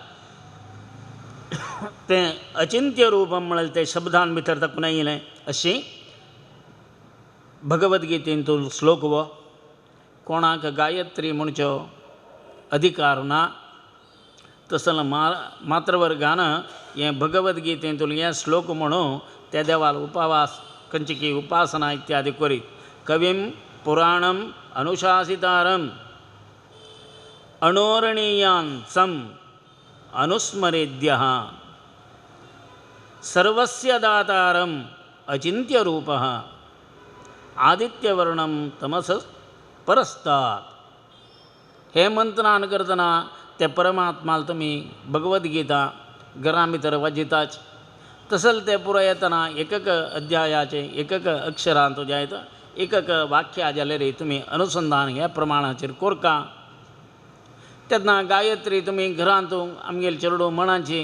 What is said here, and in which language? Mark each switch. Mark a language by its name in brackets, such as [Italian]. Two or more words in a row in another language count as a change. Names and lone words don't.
[Konkani] तें अचिंत्य रूप म्हळ्यार तें शब्दान भितर तातूंत येयलें अशी भगवद्गीतेंतून श्लोक वो कोणाक गायत्री म्हणच्यो अधिकार ना तसलें मात्र वर्गान हें भगवद्गीतेंतून हें श्लोक म्हणून त्या देवाल उपवास खंयची की उपासना इत्यादी करीत [Sanskrit] कवीं पुराणम अनुशासितारम अणोरणीयान सम अनुस्मरेद्यः सर्वस्य दातारम अचिंत्य रूपः आदित्यवर्णम तमस परस्तात् [Konkani] हे मंत्रान करतना ते परमात्माल तुमी भगवद्गीता घरा भितर वाजिताच तसलें तें पुरो येतना एकक अध्यायाचे एकक अक्षरांत जायत एकक वाक्या जाल्यार तुमी अनुसंधान ह्या प्रमाणाचेर कोरका तेन्ना गायत्री तुमी घरांत आमगेल चेडू मणाची